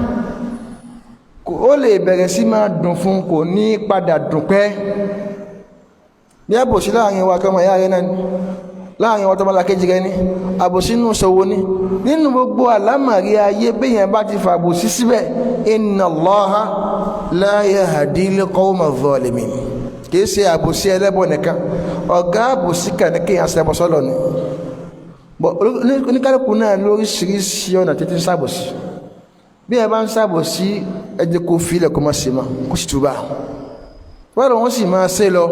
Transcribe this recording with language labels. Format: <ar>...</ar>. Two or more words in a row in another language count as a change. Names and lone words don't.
<yo>ó lè bẹ̀rẹ̀ sí máa dùn fún kò ní padà dùn pẹ́ bí àbòsí láàrin wa kọmọ ìyá rẹ náà láàrin wa tọ́mọ́lá kejì rẹ ní àbòsí nínú ṣòwò ní nínú gbogbo àlámàrí ayé béèyàn bá ti fàbòsí síbẹ̀</yo> <ar>إن الله لا يهدي القوم الظالمين</ar> <yo>kìí ṣe àbòsí ẹlẹ́bọ nìkan ọ̀gá àbòsí kan ní kéèyàn ṣẹbọ sọ́lọ̀ ni oníkálùkù náà lóríṣiríṣi ọ̀nà títí ń ṣàbòsí bí ẹ bá ń ṣàbòsí ẹ jẹ́ kó fi ilẹ̀ kó má ṣe mọ́ kó sì túbà wọ́n wọ́n sì máa ṣe lọ</yo>